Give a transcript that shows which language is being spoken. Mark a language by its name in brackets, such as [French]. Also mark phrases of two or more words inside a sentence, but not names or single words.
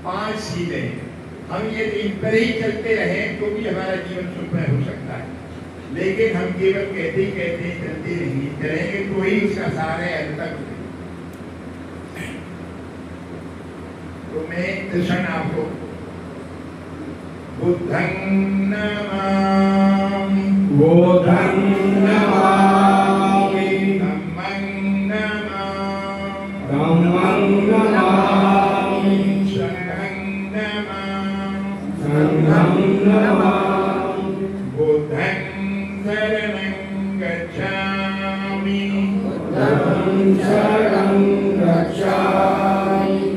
[Hindi] 5 सीधे हैं। हम ये इन पर ही चलते रहे तो भी हमारा जीवन सुखमय हो सकता है, लेकिन हम केवल कहते ही चलते रहेंगे, चलेंगे तो ही उसका सार है अंत तक। तो मैं दर्शन आपको बुद्धं [Pali] नमामि, बुद्धं नमामि, धम्मं नमामि, धम्मं नमामि, संघं नमामि, संघं नमामि, बुद्धं शरणं गच्छामि, बुद्धं शरणं गच्छामि,